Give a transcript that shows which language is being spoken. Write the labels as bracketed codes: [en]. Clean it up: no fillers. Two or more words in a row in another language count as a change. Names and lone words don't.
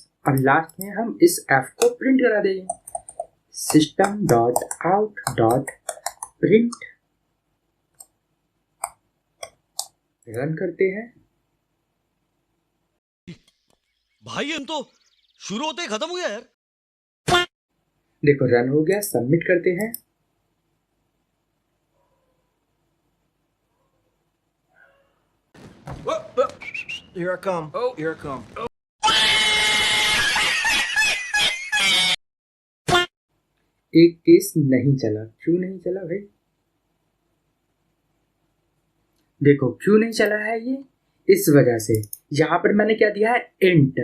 [hi] अब लास्ट में हम इस f को प्रिंट करा देंगे, [en] System dot out dot print. [hi] रन करते हैं। भाई हम तो शुरू होते ही खत्म हो गया यार। देखो रन हो गया, सबमिट करते हैं। [en] Here I come. Oh, here I come. [hi] एक केस नहीं चला, क्यों नहीं चला भाई? देखो क्यों नहीं चला है ये, इस वजह से यहाँ पर मैंने क्या दिया है, इंट।